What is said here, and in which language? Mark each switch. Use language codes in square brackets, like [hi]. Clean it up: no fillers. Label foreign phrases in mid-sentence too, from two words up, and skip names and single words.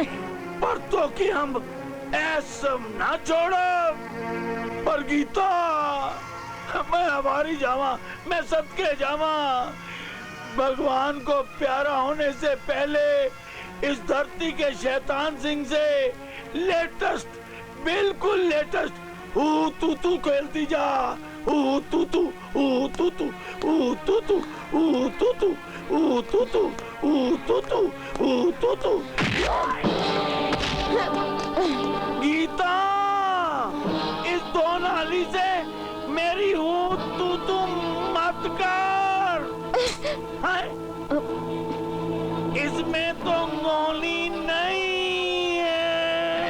[hi] पर तो कि हम ऐसा ना छोड़ो। पर गीता, मैं हमारी जावा, मैं सबके जावा। भगवान को प्यारा होने से पहले इस धरती के शैतान सिंह से लेटेस्ट, बिल्कुल लेटेस्ट ऊ तू तू खेलती जा। ऊ तू तू, ऊ तू तू, ऊ तू तू, ऊ तू तू, ऊ तू तू, ऊ तू तू, ऊ तू तू। गीता, इस 2 नाली से मेरी हूँ तू मत कर। इसमें तो गोली नहीं है।